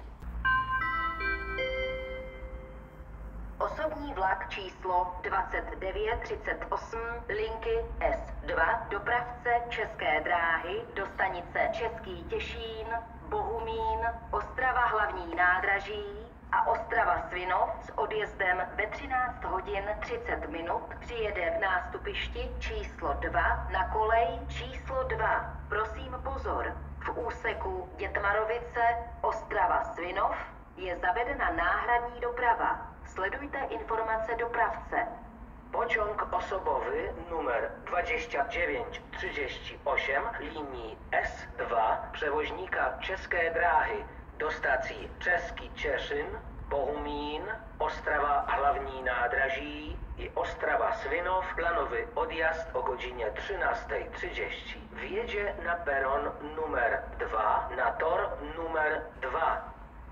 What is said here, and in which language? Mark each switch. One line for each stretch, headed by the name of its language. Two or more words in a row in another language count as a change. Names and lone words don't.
Czech: Osobní vlak číslo 2938 linky S2 dopravce České dráhy do stanice Český Těšín, Bohumín, Ostrava hlavní nádraží a Ostrava Svinov s odjezdem ve 13 hodin 30 minut přijede k nástupišti číslo 2 na kolej číslo 2. Prosím pozor, v úseku Dětmarovice Ostrava Svinov je zavedena náhradní doprava. Sledujte informace dopravce.
Polish: Pociąg osobowy numer 2938 linii S2 przewoźnika České dráhy do stacji Český Těšín, Bohumín, Ostrava hlavní nádraží i Ostrava Svinov plánový odjazd o godzinie 13:30. Wjedzie na peron numer 2 na tor numer 2.